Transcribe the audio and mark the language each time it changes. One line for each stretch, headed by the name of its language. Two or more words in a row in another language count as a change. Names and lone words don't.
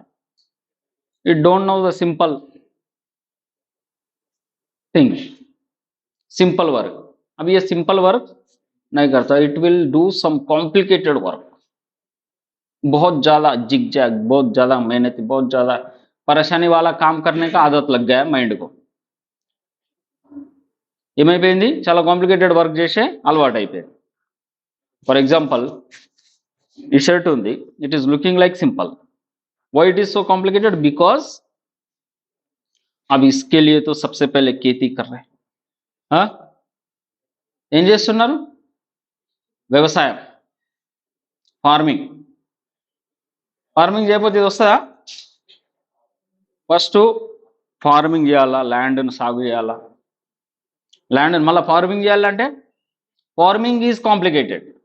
English: It don't know the simple thing, simple work.
Hindi: अब ये
English: simple work
Hindi: नहीं करता,
English: It will do some complicated work.
Hindi: बहुत ज्यादा जिगजैग, बहुत ज्यादा मेहनती, बहुत ज्यादा परेशानी वाला काम करने का आदत लग गया है మైండ్ को.
Telugu: ఏమైపోయింది? చాలా కాంప్లికేటెడ్ వర్క్ చేసే అలవాటు అయిపోయింది.
English: for example
Telugu: ఈ షర్ట్ ఉంది,
English: It is looking like simple. Why it is so complicated?
Hindi: बिकॉज अब इसके लिए तो सबसे पहले खेती कर रहे हैं.
Telugu: ఏం చేస్తున్నారు? వ్యవసాయం, ఫార్మింగ్. ఫార్మింగ్ చేయకపోతే ఇది వస్తుందా? ఫస్ట్ ఫార్మింగ్ చేయాలా, ల్యాండ్ను సాగు చేయాలా, ల్యాండ్ మళ్ళీ ఫార్మింగ్ చేయాలంటే
English: farming is complicated.